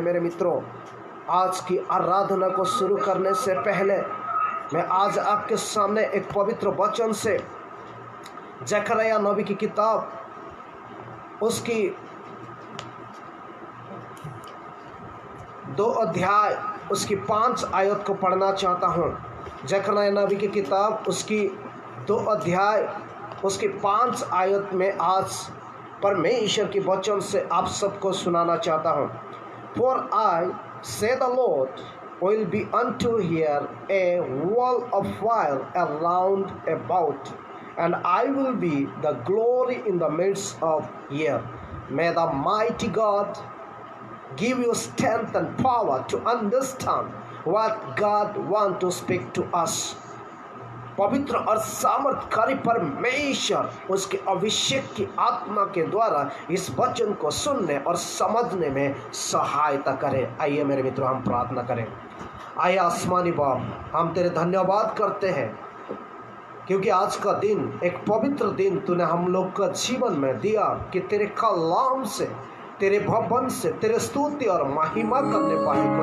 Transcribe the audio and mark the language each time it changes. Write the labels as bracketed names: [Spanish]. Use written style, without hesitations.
[Hindi] मेरे मित्रों, आज की आराधना को शुरू करने से पहले मैं आज आपके सामने एक पवित्र वचन से जकरिया नबी की किताब, उसकी 2 अध्याय, उसकी 5 आयत को पढ़ना चाहता हूँ। जकरिया नबी की किताब, उसकी 2 अध्याय, उसकी 5 आयत में आज परमेश्वर की वचन से आप सबको सुनाना चाहता हूँ। [English] For I, say the Lord, will be unto here a wall of fire around about, and I will be the glory in the midst of here. May the mighty God give you strength and power to understand what God wants to speak to us. [Hindi] पवित्र और सामर्थकारी परमेश्वर उसके अभिषेक की आत्मा के द्वारा इस वचन को सुनने और समझने में सहायता करे। आइए मेरे मित्रों, हम प्रार्थना करें। आइए आसमानी बाप, हम तेरे धन्यवाद करते हैं क्योंकि आज का दिन एक पवित्र दिन तूने हम लोग का जीवन में दिया कि तेरे कलाम से, तेरे भवन से तेरे स्तुति और महिमा करने पाए।